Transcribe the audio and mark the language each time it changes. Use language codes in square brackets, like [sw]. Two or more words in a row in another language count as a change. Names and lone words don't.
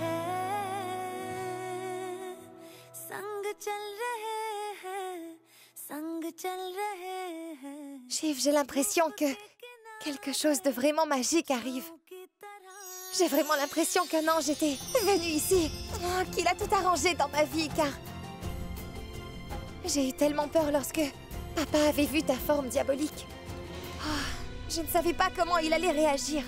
[hi] हैं संग चल रहे हैं संग चल रहे हैं [fr] Shiv, j'ai l'impression que quelque chose de vraiment magique arrive. J'ai vraiment l'impression qu'un ange était venu ici, qu'il a tout arrangé dans ma vie, car j'ai eu tellement peur lorsque papa avait vu ta forme diabolique. Je ne savais pas comment il allait réagir.